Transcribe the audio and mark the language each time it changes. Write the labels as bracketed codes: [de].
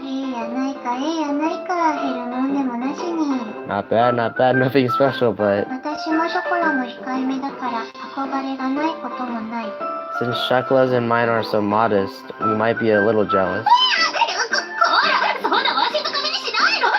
[ja] いいやないか、減るもんでもなしに。 [en] Not bad, nothing special, but [ja] 私もショコラも控えめだから憧れがないこともない。 [en] since Shakula's and mine are so modest, we might be a little jealous. [ja] こら、そんなわしづかみにしないの。